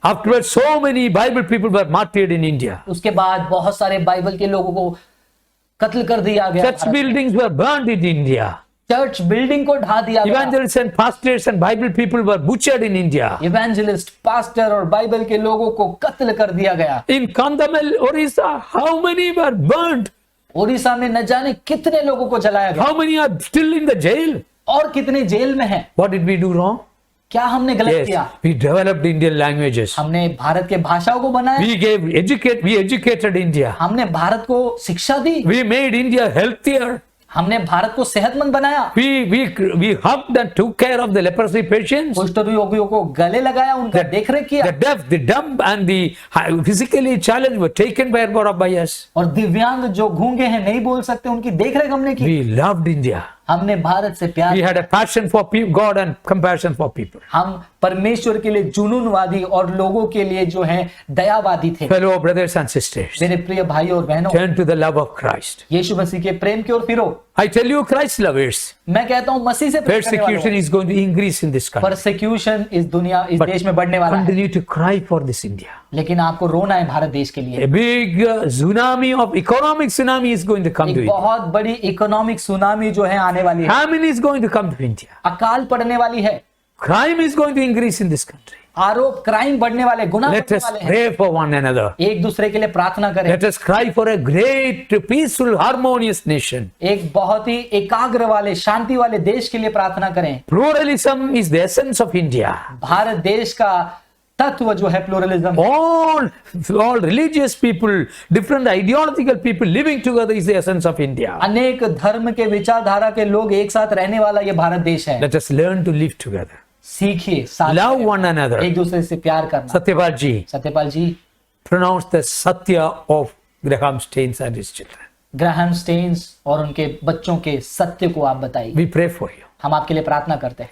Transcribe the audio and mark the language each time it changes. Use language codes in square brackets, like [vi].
[en] Afterwards, so many Bible people were martyred in India. [hi] उसके बाद बहुत सारे बाइबल के लोगों को कत्ल कर दिया गया। [en] Church buildings were burned in India. [hi] Church building को ढा दिया गया। [en] Evangelists and pastors and Bible people were butchered in India. [hi] Evangelist, pastor और बाइबल के लोगों को कत्ल कर दिया गया। [en] In Kandhamal, Orissa, how many were burned? [hi] Odisha में न जाने कितने लोगों को जलाया गया [en] How many are still in the jail? [hi] और कितने जेल में हैं। [en] What did we do wrong? [hi] क्या हमने गलत [en] Yes, [hi] किया? [en] we developed Indian languages. [hi] हमने भारत के भाषाओं को बनाया, [en] We educated India. [hi] हमने भारत को शिक्षा दी, [en] We made India healthier. [hi] हमने भारत को सेहतमंद बनाया, [en] We hugged and took care of the leprosy patients, [hi] कुष्ठ रोगियों को गले लगाया, उनका देखरेख किया, [en] the deaf, the dumb, and the physically challenged were taken care of by us. [hi] और दिव्यांग जो गूंगे हैं, नहीं बोल सकते, उनकी देखरेख हमने की। [en] We loved India. [hi] हमने भारत से प्यार, [en] We had a passion for God and compassion for people. [hi] हम परमेश्वर के लिए जुनूनवादी और लोगों के लिए जो है दयावादी थे। [en] Fellow brothers and sisters, [hi] मेरे प्रिय भाई और बहनों, [en] turn to the love of Christ. [hi] यीशु मसीह के प्रेम की ओर फिरो। [en] I tell you, Christ lovers, [hi] मैं कहता हूं मसीह से प्रेम करने वालों, [en] persecution is going to increase in this country. [hi] Persecution इस देश में बढ़ने वाला है, [en] Continue to cry for this India. [hi] लेकिन आपको रोना है भारत देश के लिए। [en] A big tsunami of economic tsunami is going to come to [hi] एक [en] India. [hi] बहुत बड़ी इकोनॉमिक सुनामी जो है आने वाली है, [en] Famine is going to come to India. [hi] अकाल पड़ने वाली है, [en] Crime is going to increase in this country. [hi] आरोप, क्राइम बढ़ने वाले, गुनाह [en] Let [hi] बढ़ने [en] us [hi] वाले हैं। [en] pray for one another. [hi] एक दूसरे के लिए प्रार्थना करें। [en] Let us cry for a great, peaceful, harmonious nation. [hi] एक बहुत ही एकाग्र वाले, शांति वाले देश के लिए प्रार्थना करें। [en] Pluralism is the essence of India. [hi] Bharat देश का तत्व जो है pluralism, [en] All religious people, different ideological people living together is the essence of India. [hi] अनेक धर्म के विचारधारा के लोग एक साथ रहने वाला ये भारत देश है। [en] Let us learn to live together. [hi] सीखिए, साथ [en] Love [hi] रहें, [en] one another. [hi] एक दूसरे से प्यार करना। [en] Satyapal ji [hi] Satyapal ji, [en] pronounced the Satya of Graham Staines and his children. [hi] Graham stains और उनके बच्चों के सत्य को आप बताइए। [en] We pray for you. [hi] हम आपके लिए प्रार्थना करते हैं।